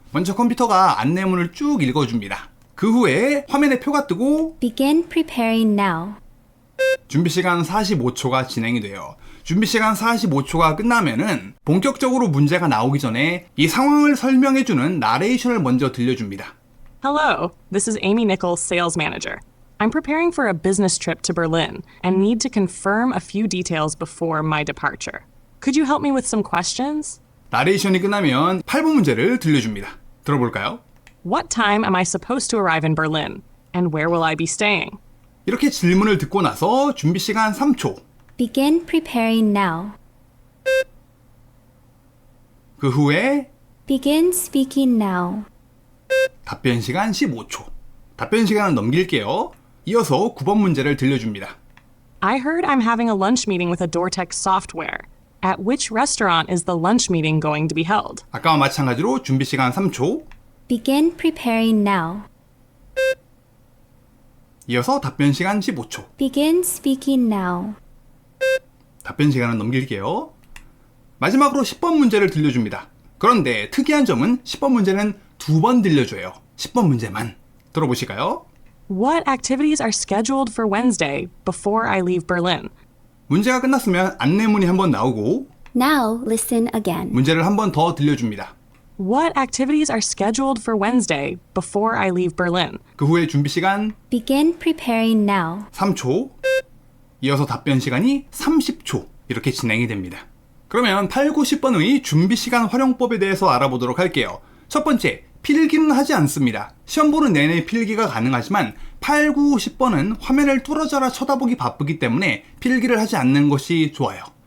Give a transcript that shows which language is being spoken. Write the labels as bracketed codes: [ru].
[ko] 먼저 컴퓨터가 안내문을 쭉 읽어줍니다. 그 후에 화면에 표가 뜨고 [en] Begin preparing now. [ko] 준비시간 45초가 진행이 돼요. 준비시간 45초가 끝나면은 본격적으로 문제가 나오기 전에 이 상황을 설명해주는 나레이션을 먼저 들려줍니다. [en] Hello, this is Amy Nichols, sales manager. I'm preparing for a business trip to Berlin and need to confirm a few details before my departure. Could you help me with some questions? [ko] 나레이션이 끝나면 8번 문제를 들려줍니다. 들어볼까요? [en] What time am I supposed to arrive in Berlin? And where will I be staying? [ko] 이렇게 질문을 듣고 나서 준비시간 3초. [en] Begin preparing now. [ko] 그 후에 [en] Begin speaking now. [ko] 답변 시간 15초. 답변 시간을 넘길게요. 이어서 9번 문제를 들려줍니다. [en] I heard I'm having a lunch meeting with Adortech Software. At which restaurant is the lunch meeting going to be held? [ko] 아까와 마찬가지로 준비시간 3초. [en] Begin preparing now. [ko] 이어서 답변 시간 15초. [en] Begin speaking now. [ko] 답변 시간을 넘길게요. 마지막으로 10번 문제를 들려줍니다. 그런데 특이한 점은 10번 문제는 2번 들려줘요. 10번 문제만. 들어보실까요? [en] What activities are scheduled for Wednesday before I leave Berlin? [ko] 문제가 끝났으면 안내문이 한번 나오고 [en] Now listen again. [ko] 문제를 한 번 더 들려줍니다. [en] What activities are scheduled for Wednesday before I leave Berlin? [ko] 그 후에 준비 시간 [en] Begin preparing now. [ko] 3초, 이어서 답변 시간이 30초 이렇게 진행이 됩니다. 그러면 8, 9, 10번의 준비 시간 활용법에 대해서 알아보도록 할게요. 첫 번째, 필기는 하지 않습니다. 시험 보는 내내 필기가 가능하지만 8, 9, 10번은 화면을 뚫어져라 쳐다보기 바쁘기 때문에 필기를 하지 않는 것이 좋아요.